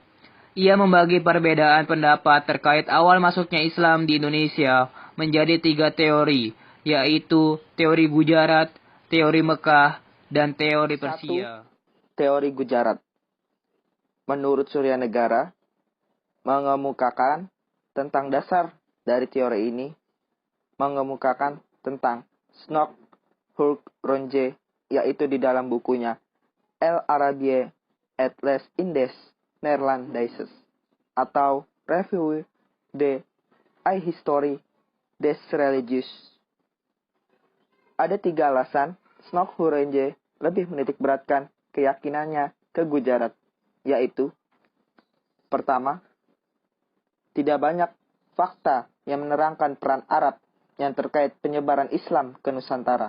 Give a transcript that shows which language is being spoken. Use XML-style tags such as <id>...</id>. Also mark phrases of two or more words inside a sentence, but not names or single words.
<id>Ia membagi perbedaan pendapat terkait awal masuknya Islam di Indonesia menjadi 3 teori, yaitu teori Gujarat, teori Mekah, dan teori Persia. 1. Teori Gujarat. Menurut Suryanegara, mengemukakan tentang dasar dari teori ini, mengemukakan tentang Snock Hurkronje, yaitu di dalam bukunya El Arabie et les Indes Neerlandaises atau Revue de History des Religieux. Ada 3 alasan Snock Hurkronje lebih menitikberatkan keyakinannya ke Gujarat, yaitu: pertama, tidak banyak fakta yang menerangkan peran Arab yang terkait penyebaran Islam ke Nusantara.</id>